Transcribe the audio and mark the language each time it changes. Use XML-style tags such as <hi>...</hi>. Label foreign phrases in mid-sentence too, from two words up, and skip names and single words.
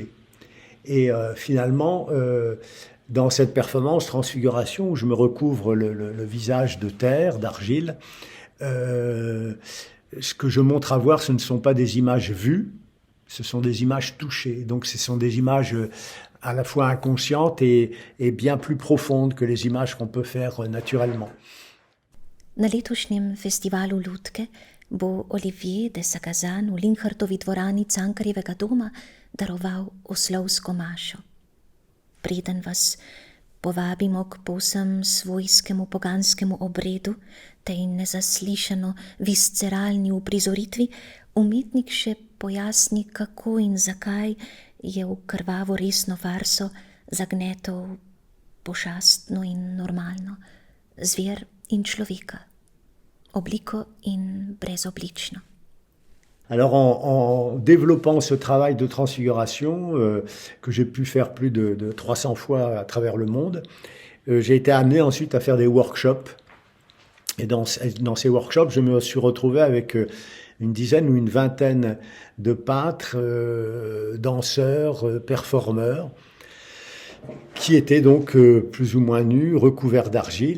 <fr>Et finalement, dans cette performance Transfiguration, où je me recouvre le visage de terre, d'argile, ce que je montre à voir, ce ne sont pas des images vues, ce sont des images touchées. Donc ce sont des images à la fois inconscientes et bien plus profondes que les images qu'on peut faire naturellement.</fr> <sl>Na letošnjem festivalu lutke bo Olivier de Sagazan v Linhartovi dvorani Cankarjevega doma daroval oslovsko mašo. Preden vas povabimo k povsem svojskemu poganskemu obredu, tej nezaslišano visceralni uprizoritvi, umetnik še pojasni, kako in zakaj je v krvavo resno farso zagnetel pošastno in normalno, zver in človeka, obliko in brezoblično.</sl> <fr>Alors en développant ce travail de transfiguration que j'ai pu faire plus de 300 fois à travers le monde, j'ai été amené ensuite à faire des workshops. Et dans ces workshops, je me suis retrouvé avec une dizaine ou une vingtaine de peintres, danseurs, performeurs, qui étaient donc plus ou moins nus, recouverts d'argile.</fr>